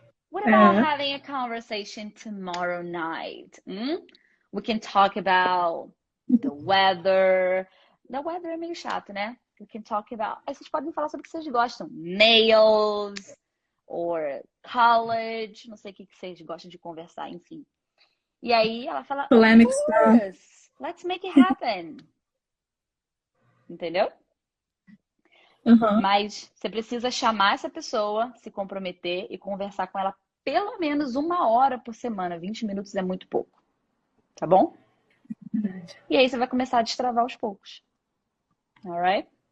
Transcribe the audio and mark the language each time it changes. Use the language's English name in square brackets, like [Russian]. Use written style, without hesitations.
[English] What about having a conversation tomorrow night? We can talk about the weather. The weather [Portuguese] é meio chato, né? [English] We can talk about... [Portuguese] Aí vocês podem falar sobre o que vocês gostam. [English] Nails, or college. [Portuguese] Não sei o que vocês gostam de conversar, enfim. E aí ela fala, [English] Polemic of stuff. course, let's make it happen. [Portuguese] Entendeu? Mas você precisa chamar essa pessoa, se comprometer e conversar com ela pelo menos 1 hora por semana. 20 minutos é muito pouco. Tá bom? E aí você vai começar a destravar aos poucos. Alright?